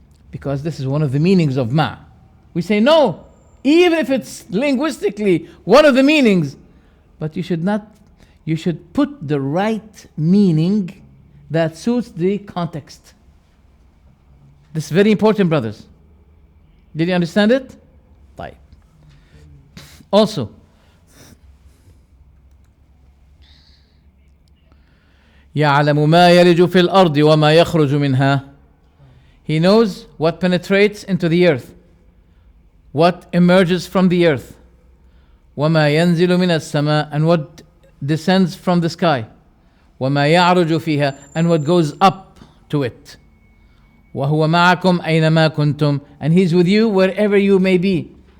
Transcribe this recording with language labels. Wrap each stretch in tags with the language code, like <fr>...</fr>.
<en>Because this is one of the meanings of ma'. We say no, even if it's linguistically one of the meanings, but you should put the right meaning that suits the context. This is very important, brothers. Did you understand it? طيب.</en> <ar>Also, يعلم ما يلج في الأرض وما يخرج منها.</ar> <en>He knows what penetrates into the earth, what emerges from the earth.</en> <ar>وما ينزل من السماء,</ar> <en>and what descends from the sky.</en> <ar>وما يعرج فيها,</ar> <en>and what goes up to it.</en> <ar>وهو معكم أينما كنتم,</ar> <en>and He's with you wherever you may be.</en>